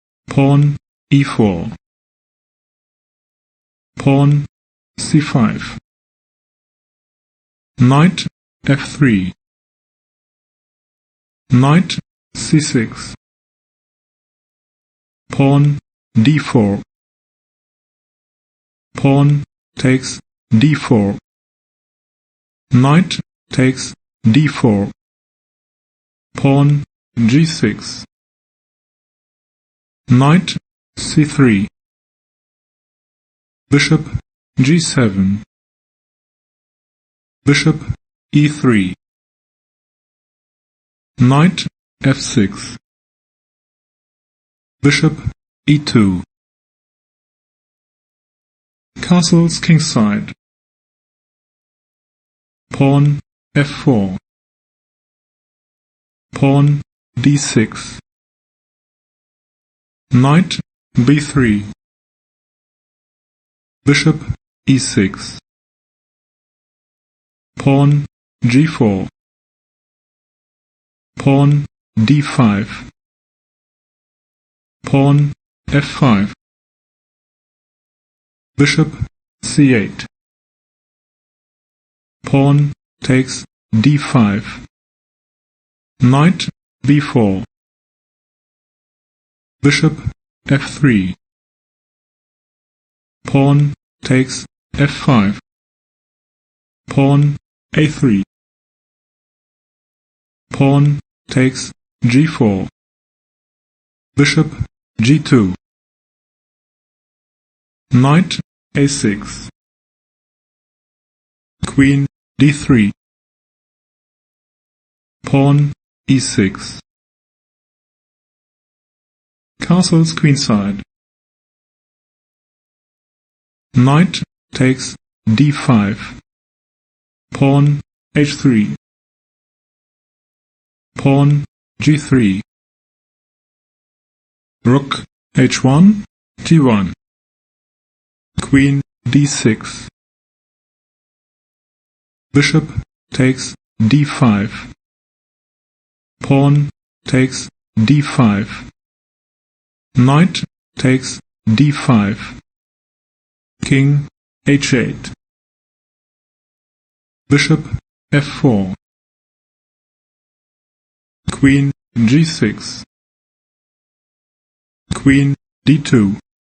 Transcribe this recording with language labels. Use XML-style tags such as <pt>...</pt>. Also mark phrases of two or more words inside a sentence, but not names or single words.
<en>pawn e4, pawn c5, knight f3, knight c6, pawn d4, pawn takes d4, knight takes d4, pawn g6, knight c3, bishop g7, bishop e3, knight f6, bishop e2, castles kingside, pawn f4, pawn d6, knight b3, bishop e6, pawn g4, pawn d5, pawn f5, bishop c8, pawn takes d5, knight b4, bishop f3, pawn takes f5, pawn a3, pawn takes g4, bishop g2, knight a6, queen d3, pawn e6, castles queenside, knight takes d5, pawn h3, pawn g3, rook h1, g1, queen d6, bishop takes d5, pawn takes d5, knight takes d5, king h8, bishop f4, queen g6, queen d2,</en>